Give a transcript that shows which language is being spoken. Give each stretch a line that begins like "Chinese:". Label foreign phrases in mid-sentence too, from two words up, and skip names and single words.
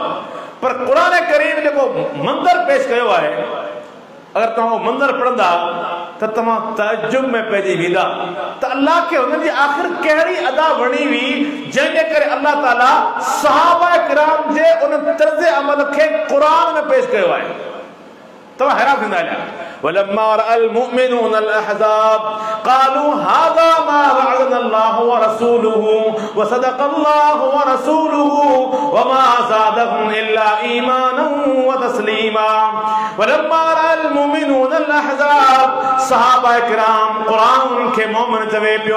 Sindhi: पर क़ुरान करीम जेको मंज़र पेश कयो आहे, अगर तव्हां मंज़र पढ़ंदा त तव्हां तअज्जुब में पइजी वेंदा त अल्लाह खे हुननि जी आख़िर कहिड़ी अदा वणी हुई जंहिंजे करे अल्लाह ताला सहाबा किराम जे उन तर्ज़ अमल खे क़ुरान में पेश कयो आहे। तव्हां हैरान थींदा आहियो।
Arabic: ولما رأى المؤمنون الأحزاب قالوا هذا ما وعدنا الله ورسوله وصدق الله ورسوله وما زادهم إلا إيمانا وتسليما. ولما رأى المؤمنون الأحزاب,
Sindhi: सहाबा किराम क़ुरान खे मोमिन चवे पियो।